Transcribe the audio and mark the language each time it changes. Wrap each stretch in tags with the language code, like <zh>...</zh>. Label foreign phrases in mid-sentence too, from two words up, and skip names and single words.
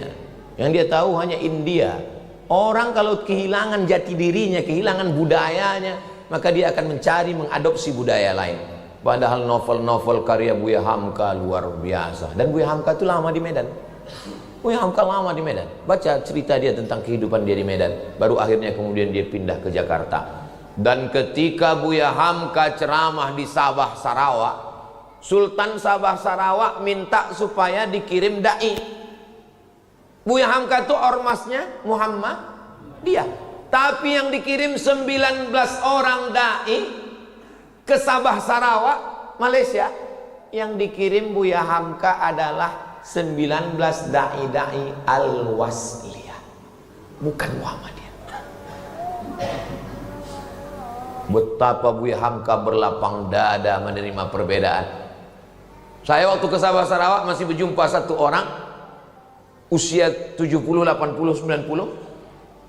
<id>Yang dia tahu hanya India. Orang kalau kehilangan jati dirinya, kehilangan budayanya, maka dia akan mencari mengadopsi budaya lain. Padahal novel-novel karya Buya Hamka luar biasa. Dan Buya Hamka itu lama di Medan. Buya Hamka lama di Medan. Baca cerita dia tentang kehidupan dia di Medan. Baru akhirnya kemudian dia pindah ke Jakarta. Dan ketika Buya Hamka ceramah di Sabah Sarawak, Sultan Sabah Sarawak minta supaya dikirim dai. Buya Hamka itu ormasnya Muhammadiyah. Tapi yang dikirim 19 orang dai ke Sabah Sarawak, Malaysia. Yang dikirim Buya Hamka adalah 19 dai-dai Al-Wasliyah, bukan Muhammadiyah. Betapa Buya Hamka berlapang dada menerima perbedaan. Saya waktu ke Sabah Sarawak masih berjumpa satu orang usia 70, 80, 90.</id>